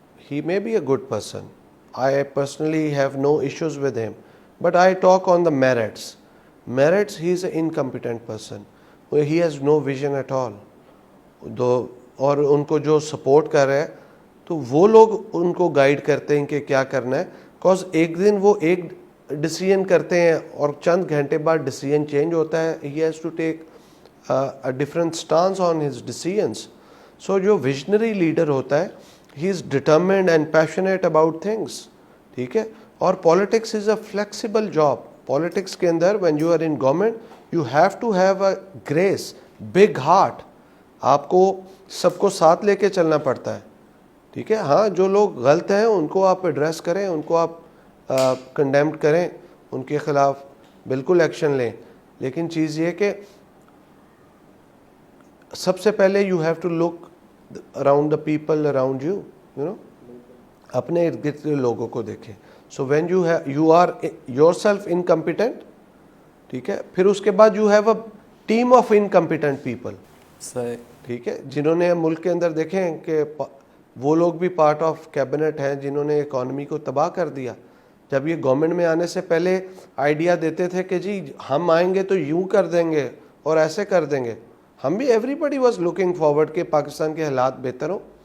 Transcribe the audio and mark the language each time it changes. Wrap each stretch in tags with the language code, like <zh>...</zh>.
<en>He may be a good person, I personally have no issues with him, but I talk on the merits. He is an incompetent person. He has no vision at all.</en> <ur>اور ان کو جو support کر رہے ہیں تو وہ لوگ ان کو گائیڈ کرتے ہیں کہ کیا کرنا ہے. کاز ایک دن وہ ایک ڈیسیژن کرتے ہیں اور چند گھنٹے بعد ڈیسیژن چینج ہوتا ہے.</ur> <en>He has to take a different stance on his decisions. So</en> <ur>جو ویژنری لیڈر ہوتا ہے,</ur> <en>he is determined and passionate about things.</en> <ur>ٹھیک ہے.</ur> <en>اور politics is a flexible job. Politics</en> <ur>کے اندر</ur> <en>when you are in government you have to have a grace, big heart.</en> <ur>آپ کو سب کو ساتھ لے کے چلنا پڑتا ہے. ٹھیک ہے. ہاں, جو لوگ غلط ہیں ان کو آپ ایڈریس کریں, ان کو آپ کنڈیمڈ کریں, ان کے خلاف بالکل ایکشن لیں. لیکن چیز یہ کہ سب سے پہلے</ur> <en>you have to look around the people around you,</en> <ur>اپنے ارد گرد لوگوں کو دیکھیں.</ur> <en>So when you are yourself incompetent,</en> <ur>ٹھیک ہے, پھر اس کے بعد</ur> <en>you have a team of incompetent people.</en> <ur>صحیح. ٹھیک ہے, جنہوں نے ملک کے اندر دیکھیں کہ وہ لوگ بھی</ur> <en>part of cabinet</en> <ur>ہیں جنہوں نے اکانومی کو تباہ کر دیا. جب یہ گورنمنٹ میں آنے سے پہلے آئیڈیا دیتے تھے کہ جی ہم آئیں گے تو یوں کر دیں گے اور ایسے کر دیں گے. ہم بھی</ur> <en>everybody was looking forward</en> <ur>کہ پاکستان کے حالات بہتر ہوں.</ur>